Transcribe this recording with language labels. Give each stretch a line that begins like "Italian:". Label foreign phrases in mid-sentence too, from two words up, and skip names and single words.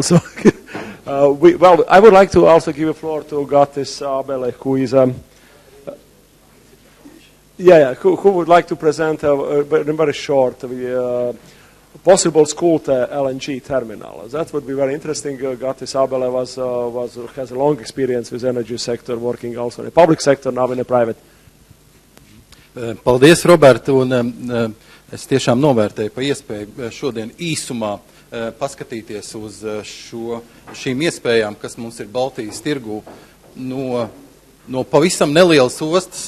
English: So, well, I would like to also give a floor to Gattis Abele, who is who would like to present very short possible school LNG terminal. That would be very interesting. Gattis Abele has a long experience with energy sector, working also in the public sector, now in the private.
Latvian: Paldies, Robert, un es tiešām novērtēju pa iespēju šodien īsumā paskatīties uz šīm iespējām, kas mums ir Baltijas tirgū no pavisam nelielas ostas.